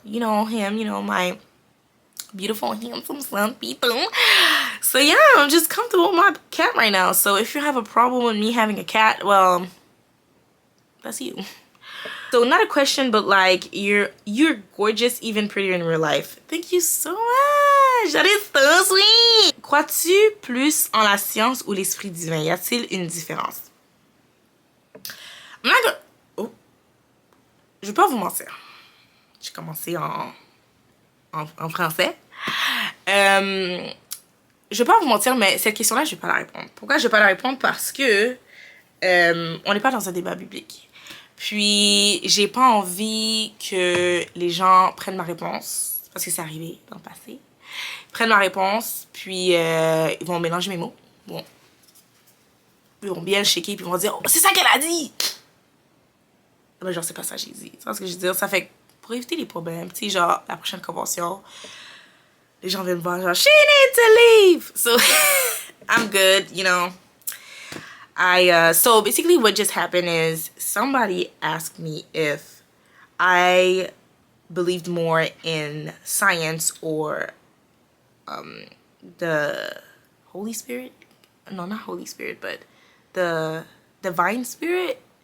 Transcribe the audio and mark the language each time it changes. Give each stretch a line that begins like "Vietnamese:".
English: You know him, you know, my beautiful, handsome son, Pito. So yeah, I'm just comfortable with my cat right now. So if you have a problem with me having a cat, well, that's you. So not a question, but like, you're gorgeous, even prettier in real life. Thank you so much. That is so sweet.
French: Crois-tu plus en la science ou l'esprit divin? Y a-t-il une différence?
English: I'm not gonna... Oh.
French: Je vais pas vous mentir. J'ai commencé en français. Je vais pas vous mentir, mais cette question-là, je vais pas la répondre. Pourquoi je vais pas la répondre? Parce que on n'est pas dans un débat biblique. Puis, j'ai pas envie que les gens prennent ma réponse, parce que c'est arrivé dans le passé. Ils prennent ma réponse, puis ils vont mélanger mes mots. Bon. Ils vont bien le shaker, puis ils vont dire, oh, c'est ça qu'elle a dit! Mais genre, c'est pas ça que j'ai dit. Tu vois ce que je veux dire? Ça fait que pour éviter les problèmes, tu sais, genre, la prochaine convention, les gens viennent me voir, genre,
English: she needs to leave! So, I'm good, you know. So basically what just happened is somebody asked me if I believed more in science or the Holy Spirit. No, not Holy Spirit, but the divine spirit.